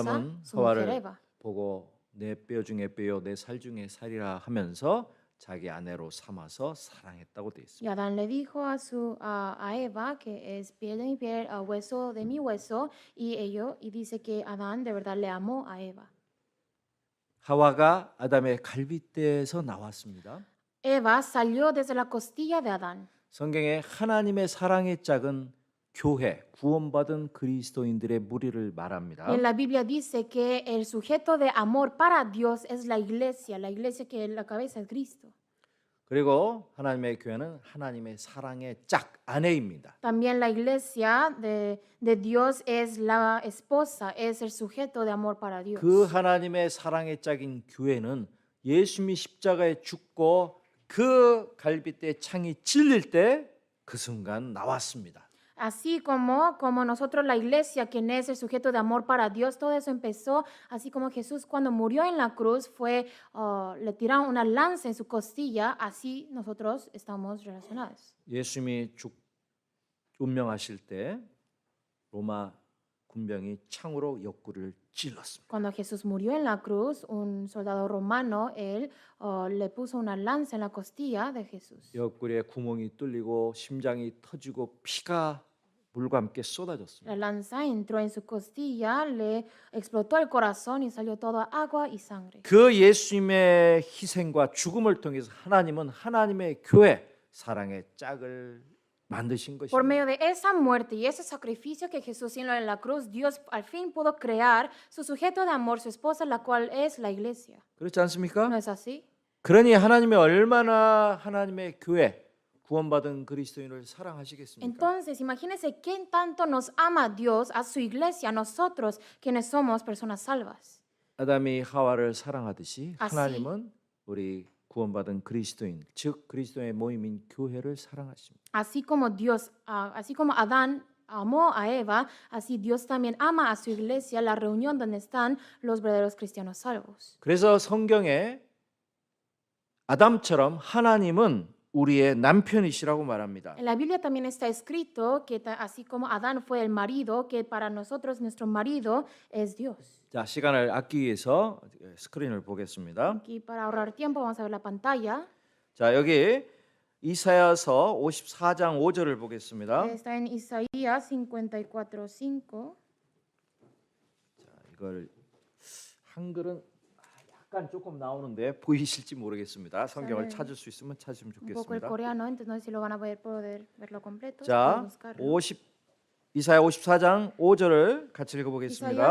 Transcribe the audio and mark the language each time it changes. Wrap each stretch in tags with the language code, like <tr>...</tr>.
<ko>아담은</ko> <es>su mujer Eva.</es> <ko>보고 내 뼈 중에 뼈요 내 살 중에 살이라 하면서 자기 아내로 삼아서 사랑했다고 돼 있습니다.</ko> <es>Y Adán le dijo a Eva que es piel de mi piel, hueso de mi hueso, y dice que Adán de verdad le amó a Eva.</es> <ko>하와가 아담의 갈빗대에서 나왔습니다.</ko> <es>Eva salió desde la costilla de Adán.</es> <ko>성경에 하나님의 사랑의 짝은 교회, 구원받은 그리스도인들의 무리를 말합니다.</ko> <es>Y en la Biblia dice que el sujeto de amor para Dios es la iglesia que la cabeza es Cristo.</es> <ko>그리고 하나님의 교회는 하나님의 사랑의 짝, 아내입니다.</ko> <es>También la iglesia de Dios es la esposa, es el sujeto de amor para Dios.</es> <ko>그 하나님의 사랑의 짝인 교회는 예수님이 십자가에 죽고 그 갈빗대 창이 찔릴 때 그 순간 나왔습니다.</ko> <es>Así como nosotros la iglesia, quien es el sujeto de amor para Dios, todo eso empezó, así como Jesús cuando murió en la cruz le tiraron una lanza en su costilla, así nosotros estamos relacionados.</es> <ko>예수님이 운명하실 때 로마 군병이 창으로 옆구리를 찔렀습니다.</ko> <es>Cuando Jesús murió en la cruz, un soldado romano, él le puso una lanza en la costilla de Jesús.</es> <ko>옆구리에 구멍이 뚫리고 심장이 터지고 피가 물과 함께 쏟아졌습니다.</ko> <es>La lanza entró en su costilla, le explotó el corazón y salió toda agua y sangre.</es> <ko>그 예수님의 희생과 죽음을 통해서 하나님은 하나님의 교회 사랑의 짝을 만드신</ko> <es>Por</es> <ko>것입니다.</ko> <es>medio de esa muerte y ese sacrificio que Jesús hizo en la cruz, Dios al fin pudo crear su sujeto de amor, su esposa, la cual es la iglesia.</es> <ko>그렇지 않습니까?</ko> <es>¿No es así?</es> <ko>그러니 하나님이 얼마나 하나님의 교회 구원받은 그리스도인을 사랑하시겠습니까?</ko> <es>Entonces, imagínense qué tanto nos ama Dios a su iglesia, a nosotros, quienes somos personas salvas.</es> <ko>아담이 하와를 사랑하듯이</ko> <es>아시.</es> <ko>하나님은 우리 구원받은 그리스도인, 즉 그리스도의 모임인 교회를 사랑하십니다.</ko> <es>Así como Dios, así como Adán amó a Eva, así Dios también ama a su iglesia, la reunión donde están los verdaderos cristianos salvos.</es> <ko>그래서 성경에 아담처럼 하나님은 우리의 남편이시라고 말합니다.</ko> <es>En la Biblia también está escrito que así como Adán fue el marido, que para nosotros nuestro marido es Dios.</es> <ko>자, 시간을 아끼기 위해서 스크린을 보겠습니다.</ko> <es>Aquí para ahorrar tiempo vamos a ver la pantalla.</es> <ko>자, 여기 이사야서 54장 5절을 보겠습니다.</ko> <es>Está en Isaías 54:5.</es> <ko>자, 이걸 한글은 약간 조금 나오는데 보이실지 모르겠습니다. 성경을 네. 찾을 수 있으면 찾으면</ko> <es>Un poco el</es> <ko>좋겠습니다.</ko> <es>coreano, entonces no sé si lo van a poder verlo completo.</es> <ko>자,</ko> <es>pueden buscarlo.</es> <ko>이사야 54장 5절을 같이 읽어보겠습니다.</ko>